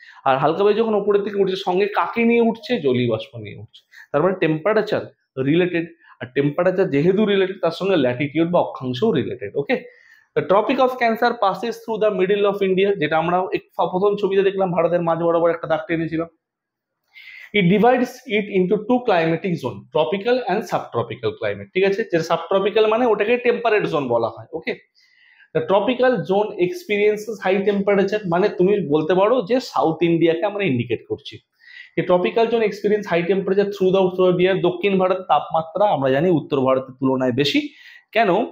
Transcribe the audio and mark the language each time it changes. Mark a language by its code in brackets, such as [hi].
[bn] আর হালকা বায়ু যখন ওপরের দিকে উঠছে, সঙ্গে কাকে নিয়ে উঠছে? জলীয়বাষ্প নিয়ে উঠছে। তার মানে টেম্পারেচার রিলেটেড, আর টেম্পারেচার যেহেতু রিলেটেড, তার সঙ্গে ল্যাটিটিউড বা অক্ষাংশও related. Okay, [en] The Tropic of Cancer passes through the middle of India, [bn] যেটা আমরা প্রথম ছবিতে দেখলাম, ভারতের মাঝ বরাবর একটা দাগ টেনেছিলাম। [en] It divides it into two climatic zone, tropical and subtropical climate। [bn] ঠিক আছে, যে সাবট্রপিক্যাল মানে ওটাকে টেম্পারেট জোন বলা হয়। ওকে, [en] the tropical zone experiences high temperature, [bn] মানে তুমি বলতে পারো যে সাউথ ইন্ডিয়াকে আমরা ইন্ডিকেট করছি। এই [en] Tropical zone experience high temperature through the year. [bn] দক্ষিণ ভারতের তাপমাত্রা আমরা জানি উত্তর ভারতের তুলনায় বেশি। কেন?